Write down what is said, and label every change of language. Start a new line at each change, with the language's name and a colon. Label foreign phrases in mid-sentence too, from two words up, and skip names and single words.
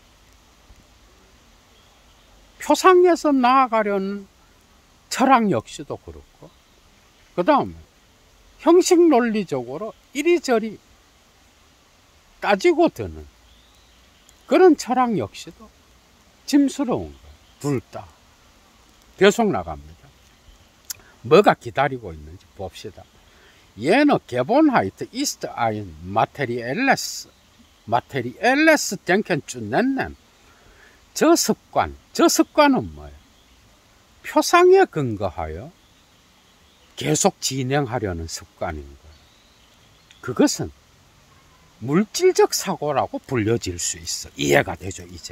Korean: 표상에서 나아가려는 철학 역시도 그렇고, 그 다음에 형식 논리적으로 이리저리 따지고 드는 그런 철학 역시도 짐스러운 거예요. 둘 다. 계속 나갑니다. 뭐가 기다리고 있는지 봅시다.
German: Jene Gewohnheit ist ein materielles Denken zu nennen.
Korean: 저 습관은 뭐예요? 표상에 근거하여 계속 진행하려는 습관인 거예요. 그것은 물질적 사고라고 불려질 수 있어. 이해가 되죠, 이제?